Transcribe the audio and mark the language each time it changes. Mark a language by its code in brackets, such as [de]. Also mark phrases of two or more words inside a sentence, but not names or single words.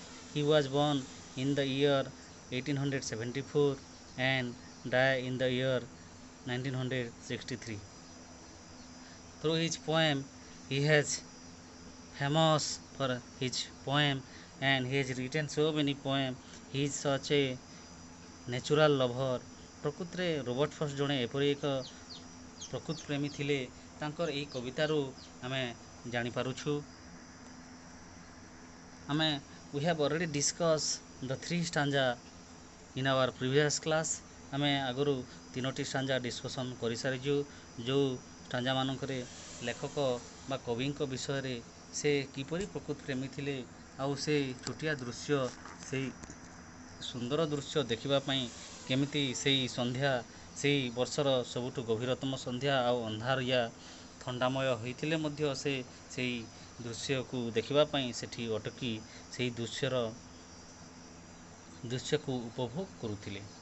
[en] He was born in the year 1874 and died in the year 1963. Through his poem, he has famous for his poem and he has written so many poems. He is such a natural lover. [or] ପ୍ରକୃତରେ ରୋବର୍ଟ ଫ୍ରଷ୍ଟ ଜଣେ ଏପରି ଏକ ପ୍ରକୃତି ପ୍ରେମୀ ଥିଲେ। ତାଙ୍କର ଏହି କବିତାରୁ ଆମେ ଜାଣିପାରୁଛୁ। [en] we have already discussed the three stanza in our previous class। [or] ଆମେ ଆଗରୁ ତିନୋଟି stanza ଡିସ୍କସନ୍ କରିସାରିଛୁ। ଯେଉଁ stanza ମାନଙ୍କରେ ଲେଖକ ବା କବିଙ୍କ ବିଷୟରେ ସେ କିପରି ପ୍ରକୃତି ପ୍ରେମୀ ଥିଲେ ଆଉ ସେ ଛୋଟିଆ ଦୃଶ୍ୟ ସେଇ ସୁନ୍ଦର ଦୃଶ୍ୟ ଦେଖିବା ପାଇଁ କେମିତି ସେଇ ସନ୍ଧ୍ୟା ସେଇ ବର୍ଷର ସବୁଠୁ ଗଭୀରତମ ସନ୍ଧ୍ୟା ଆଉ ଅନ୍ଧାରିଆ ଥଣ୍ଡାମୟ ହୋଇଥିଲେ ମଧ୍ୟ ସେ ସେଇ ଦୃଶ୍ୟକୁ ଦେଖିବା ପାଇଁ ସେଠି ଅଟକି ସେଇ ଦୃଶ୍ୟକୁ ଉପଭୋଗ କରୁଥିଲେ।